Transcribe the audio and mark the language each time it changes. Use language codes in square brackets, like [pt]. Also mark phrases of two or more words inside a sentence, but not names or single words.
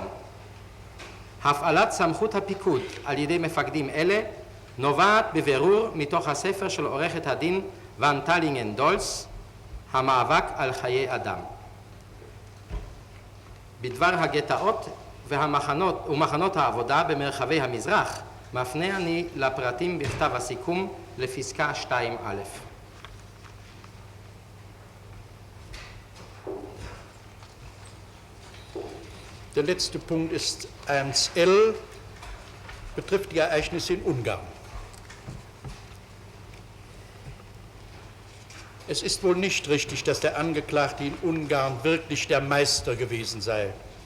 [he] הפעלת סמכות הפיקוד על ידי מפקדים אלה נובעת בבירור מתוך הספר של עורכת הדין ון טלינגן-דולס, המאבק על חיי אדם. בדבר הגטאות ומחנות העבודה במרחבי המזרח, מפנה אני לפרטים בכתב הסיכום לפסקה 2א. [de] Der letzte Punkt ist 1l, betrifft die Ereignisse in Ungarn. Es ist wohl nicht richtig, dass der Angeklagte in Ungarn wirklich der Meister gewesen sei.